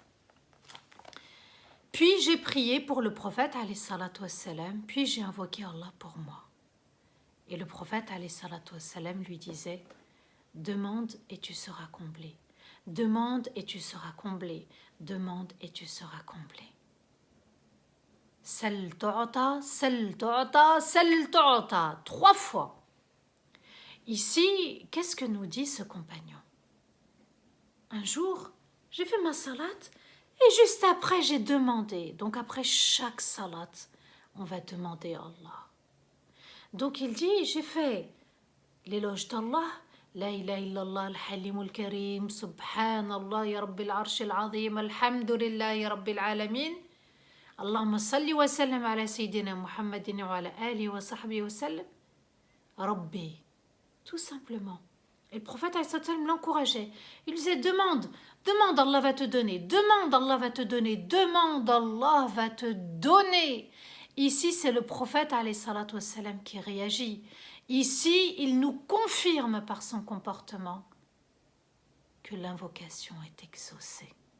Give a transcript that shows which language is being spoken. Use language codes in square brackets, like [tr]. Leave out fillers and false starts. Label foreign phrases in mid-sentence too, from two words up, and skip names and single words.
[fr] Puis j'ai prié pour le prophète [ar] عليه الصلاة والسلام, [fr] puis j'ai invoqué Allah pour moi. Et le prophète [ar] عليه الصلاة والسلام [fr] lui disait, demande et tu seras comblé. Demande et tu seras comblé. Demande et tu seras comblé. [ar] سل تعط، سل تعط، سل تعط. [fr] 3 fois. Ici, qu'est-ce que nous dit ce compagnon? Un jour, j'ai fait ma salate et juste après, j'ai demandé. Donc après chaque salate, on va demander à Allah. Donc il dit, j'ai fait l'éloge d'Allah. [ar] لا إله إلا الله الحليم الكريم، سبحان الله يا رب العرش العظيم، الحمد لله يا رب العالمين. اللهم صل وسلم على سيدنا محمد وعلى آله وصحبه وسلم. [fr] Rabbi. Tout simplement. Et le prophète l'encourageait. Il disait, demande, demande, Allah va te donner. Demande, Allah va te donner. Demande, Allah va te donner. Ici, c'est le prophète [ar] عليه الصلاة والسلام [fr] qui réagit. Ici, il nous confirme par son comportement que l'invocation est exaucée.